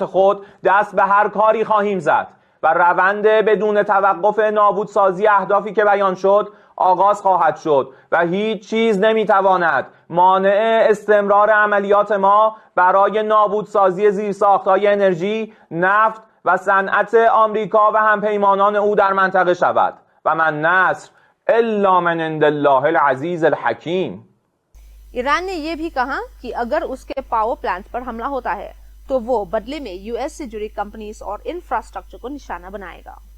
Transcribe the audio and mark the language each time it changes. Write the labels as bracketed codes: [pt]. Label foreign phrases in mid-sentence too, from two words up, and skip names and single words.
[fa] خود دست به هر کاری خواهیم زد و روند بدون توقف نابودسازی اهدافی که بیان شد آغاز خواهد شد و هیچ چیز نمیتواند مانع استمرار عملیات ما برای نابودسازی زیرساخت‌های انرژی، نفت و صنعت آمریکا و همپیمانان او در منطقه شود و [ar] من نصر الا من عند الله العزیز الحکیم. [hi] ईरान ने यह भी कहा कि अगर उसके [en] power plant [hi] पर हमला होता है तो वो बदले में यूएस से जुड़ी कंपनीज और इंफ्रास्ट्रक्चर को निशाना बनाएगा।